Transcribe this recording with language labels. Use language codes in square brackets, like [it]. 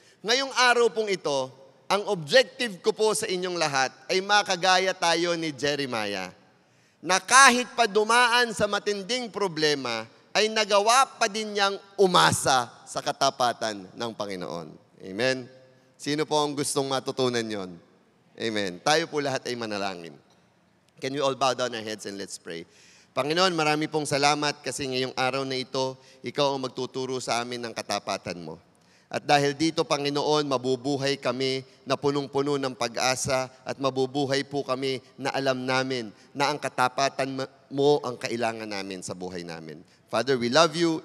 [tl] Ngayong araw pong ito, ang objective ko po sa inyong lahat ay makagaya tayo ni Jeremiah, na kahit pa dumaan sa matinding problema, ay nagawa pa din niyang umasa sa katapatan ng Panginoon. Amen? Sino po ang gustong matutunan yon? Amen. Tayo po lahat ay manalangin. [en] Can we all bow down our heads and let's pray? [tl] Panginoon, marami pong salamat kasi ngayong araw na ito, Ikaw ang magtuturo sa amin ng katapatan mo. At dahil dito, Panginoon, mabubuhay kami na punong-puno ng pag-asa at mabubuhay po kami na alam namin na ang katapatan mo ang kailangan namin sa buhay namin. [en] Father, we love you.